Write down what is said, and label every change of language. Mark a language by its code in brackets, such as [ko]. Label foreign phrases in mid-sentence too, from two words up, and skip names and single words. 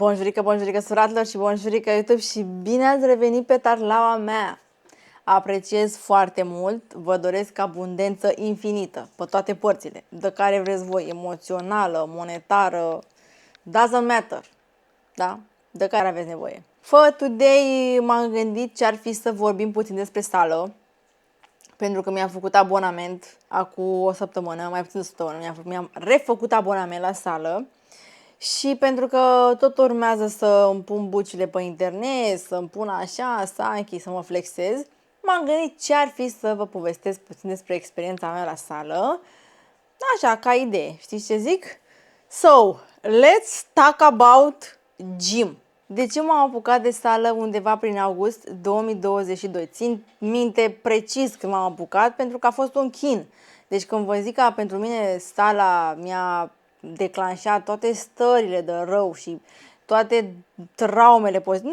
[ro] Bonjurică, suratilor și bonjurică YouTube și bine ați revenit pe tarlaua mea! Apreciez foarte mult, vă doresc abundență infinită, pe toate părțile, de care vreți voi, emoțională, monetară, [en] doesn't matter, [ro] da? De care aveți nevoie. [en] For today [ro] m-am gândit ce ar fi să vorbim puțin despre sală, pentru că mi-am făcut abonament acum o săptămână, mai puțin de o săptămână, mi-am refăcut abonament la sală. Și pentru că tot urmează să îmi pun bucile pe internet, să îmi pun așa, să mă flexez, m-am gândit ce ar fi să vă povestesc puțin despre experiența mea la sală. Așa, ca idee. Știți ce zic? [en] So, let's talk about gym. [ro] De ce m-am apucat de sală undeva prin august 2022? Țin minte precis când m-am apucat pentru că a fost un chin. Deci când vă zic că pentru mine sala mi-a declanșat toate stările de rău și toate traumele pozitive.